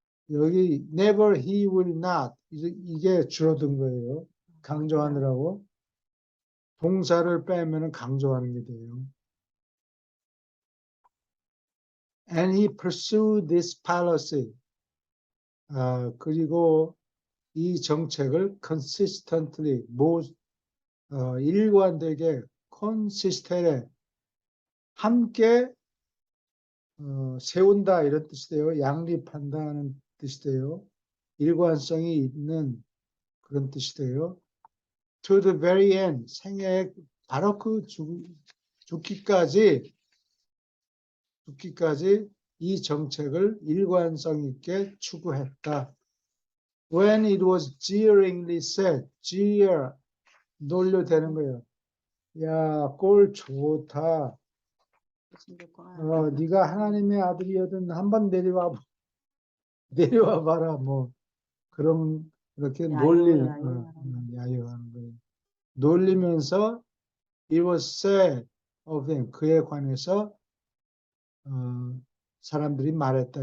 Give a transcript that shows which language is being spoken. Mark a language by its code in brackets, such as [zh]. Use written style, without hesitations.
[ko] 여기 never, he will not 이게 줄어든 거예요. 강조하느라고 동사를 빼면 강조하는 게 돼요. [en] And he pursued this policy. [ko] 그리고 이 정책을 consistently, 일관되게, consistently, 함께 세운다 이런 뜻이 돼요. 양립한다는 뜻이 돼요. 일관성이 있는 그런 뜻이 돼요. [en] To the very end, [ko] 생애 바로 그 죽기까지 이 정책을 일관성 있게 추구했다. [en] When it was jeeringly said, jeer, [ko] 놀려대는 거예요. 야, 꼴 좋다. 네가 하나님의 아들이거든 한번 내려와 봐라. 뭐 그런 그렇게 야유하는 거예요. 놀리면서 [en] it was said of him, [ko] 그에 관해서 사람들이 말했다.